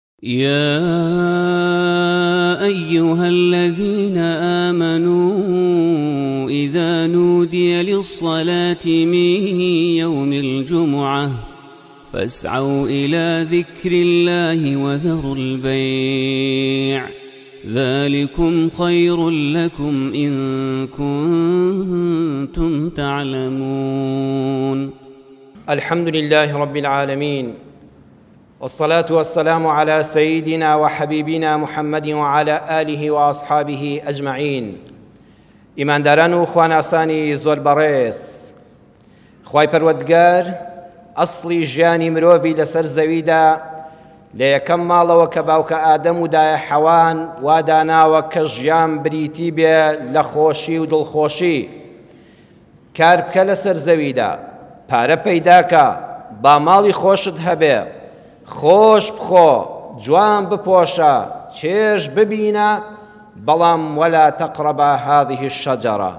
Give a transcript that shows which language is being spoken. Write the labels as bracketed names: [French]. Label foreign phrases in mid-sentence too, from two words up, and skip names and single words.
[Arabic] يا أيها الذين آمنوا إذا نودي للصلاة من يوم الجمعة فاسعوا إلى ذكر الله وذروا البيع ذلكم خير لكم إن كنتم تعلمون. الحمد لله رب العالمين، والصلاة والسلام على سيدنا وحبيبنا محمد وعلى آله وأصحابه أجمعين. [Central Kurdish] إيمان داران و خواناسانی زۆر بەڕێز، خوای پەروەردگار ئەسڵی ژیانی مرۆڤی لەسەر زەویدا لە یەکەم ماڵەوە کە باوکە ئادەم و دایە حەوان وا داناوە کە ژیان بریتی بێ لە خۆشی و دڵخۆشی، کار بکە لەسەر زەویدا، پارە پەیداکە، با ماڵی خۆشت هەبێ، خۆش بخۆ، جوان بپۆشە، چێژ ببینە، بەڵام [Arabic] وەلا تەقرەبا هذه الشەجەرە.